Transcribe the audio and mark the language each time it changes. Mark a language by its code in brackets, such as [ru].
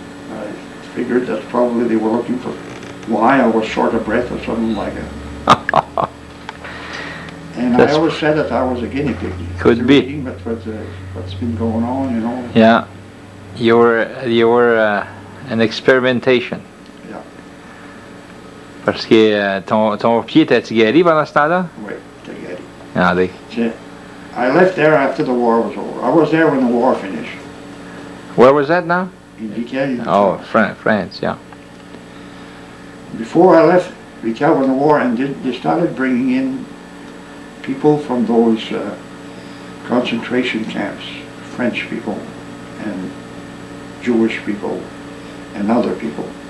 [en] I figured that probably they were looking for why I was short of breath or something like that. And I always said that I was a guinea pig. Could be. But what's been going on, you know. Yeah. You were an experimentation. Yeah. [fr] Parce que ton pied était guéri pendant ce temps-là? Oui, t'es guéri. Ah, des. [en] I left there after the war was over. I was there when the war finished. Where was that now? In Acadian. Oh, France, yeah. Before I left Vical when the war ended, they started bringing in people from those concentration camps, French people and Jewish people and other people.